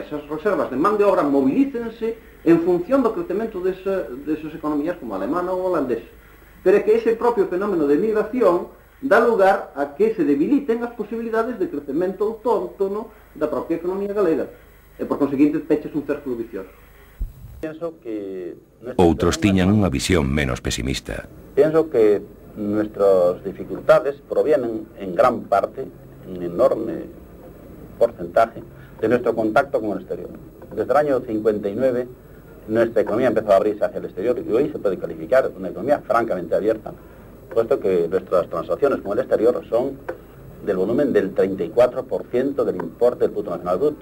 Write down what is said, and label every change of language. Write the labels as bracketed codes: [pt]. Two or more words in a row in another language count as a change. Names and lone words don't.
[gl] Esas reservas de man de obra mobilícense en función do crecemento desas economías como a alemana ou holandesa. Pero é que ese propio fenómeno de migración dá lugar a que se debiliten as posibilidades de crecemento autóctono da propia economía galega. E por conseguinte peches un círculo vicioso. Outros tiñan unha visión menos pesimista. [es] Pienso que nuestras dificultades provienen en gran parte, un enorme porcentaje, de nuestro contacto con el exterior. Desde el año 59 nuestra economía empezó a abrirse hacia el exterior y hoy se puede calificar una economía francamente abierta, puesto que nuestras transacciones con el exterior son del volumen del 34% del importe del Producto Nacional Bruto.